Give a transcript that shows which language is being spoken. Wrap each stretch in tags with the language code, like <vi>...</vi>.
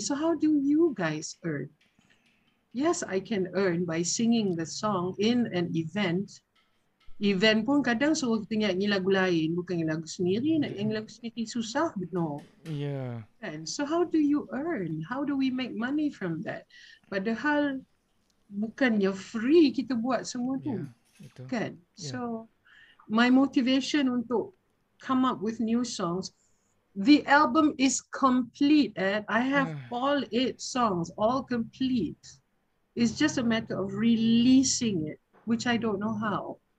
<en>So how do you guys earn? Yes, I can earn by singing the song in an event.</en> <ms>Event pun kadang suruh kita nyanyi lagu lain, bukan nyanyi lagu sendiri. Nak nyanyi lagu sendiri susah,</ms> <en>no. Yeah. And so how do you earn? How do we make money from that?</en> <ms>Padahal bukannya free kita buat semua tu.</ms> <en>Yeah.</en> <ms>Betul. Kan?</ms> <en>Yeah. So my motivation</en> <ms>untuk</ms> <en>come up with new songs, the album is complete, and I have all 8 songs, all complete. It's just a matter of releasing it, which I don't know how.</en>